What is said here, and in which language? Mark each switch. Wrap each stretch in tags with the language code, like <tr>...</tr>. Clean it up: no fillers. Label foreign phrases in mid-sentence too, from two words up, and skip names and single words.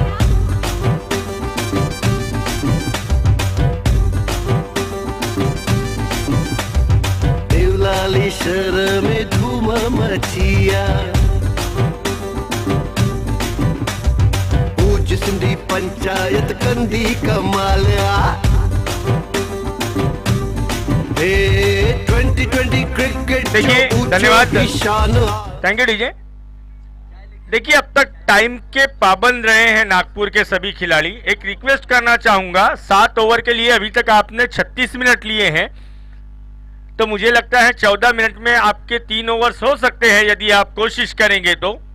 <sd>देवलाली शहर में धूम मचिया, पूज सिंधी पंचायत कंदी कमालिया।</sd> <hi>हे 2020 क्रिकेट देखिए,</hi> <sd>जो ऊंचो</sd> <hi>धन्यवाद। ही शान।</hi> <en>thank you DJ.</en> <hi>देखिए, अब तक टाइम के पाबंद रहे हैं नागपुर के सभी खिलाड़ी। एक रिक्वेस्ट करना चाहूंगा, 7 ओवर के लिए अभी तक आपने 36 मिनट लिए हैं, तो मुझे लगता है 14 मिनट में आपके 3 ओवर्स हो सकते हैं यदि आप कोशिश करेंगे तो।</hi>